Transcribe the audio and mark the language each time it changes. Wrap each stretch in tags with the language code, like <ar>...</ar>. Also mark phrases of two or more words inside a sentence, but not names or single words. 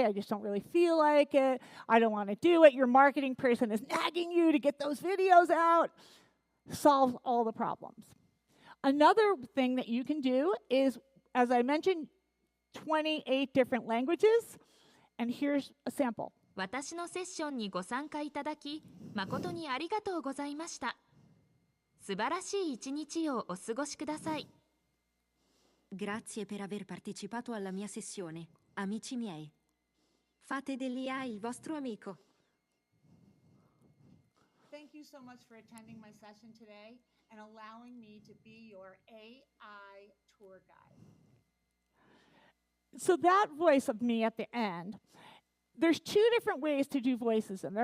<en>I just don't really feel like it. I don't want to do it. Your marketing person is nagging you to get those videos out. Solves all the problems. Another thing that you can do is, as I mentioned, 28 different languages. And here's a sample.</en> <ja>私のセッションにご参加いただき、誠にありがとうございました。素晴らしい一日をお過ごしください。</ja> <it>Grazie per aver partecipato alla mia sessione, amici miei. Fate dell'IA il vostro amico.</it> <en>Thank you so much for attending my session today and allowing me to be your AI tour guide. So that voice of me at the end, there's 2 different ways to do voices in there.</en>